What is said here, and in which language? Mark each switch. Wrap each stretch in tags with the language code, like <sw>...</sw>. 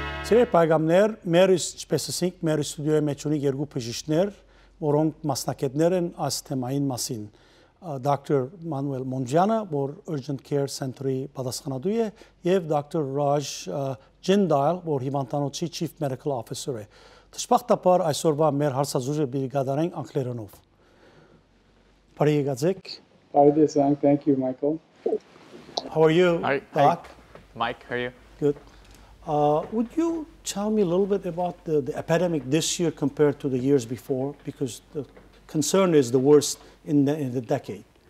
<hy>Սիրելի բարեկամներ, մեր ինչպես մեր ստուդիոյի մեջ ունի երկու բժիշկներ, որոնք մասնակիցներ են այս թեմային մասին։ Dr. Manuel Momjian, որ urgent care center-ի պատասխանատու է, եւ Dr. Raj Jandial, որ հիվանդանոցի chief medical officer է։ Դժբախտաբար այսօրվա մեր հարցազրույցը պիտի կատարենք անգլերենով։ Բարի եկացեք։ Բարի տեսանք,</hy> <en>thank you,</en> <hy>Michael.</hy> <en>How are you, Doc? Mike, how are you? Good. Would you tell me a little bit about the epidemic this year compared to the years before? Because the concern is the worst in the decade.</en>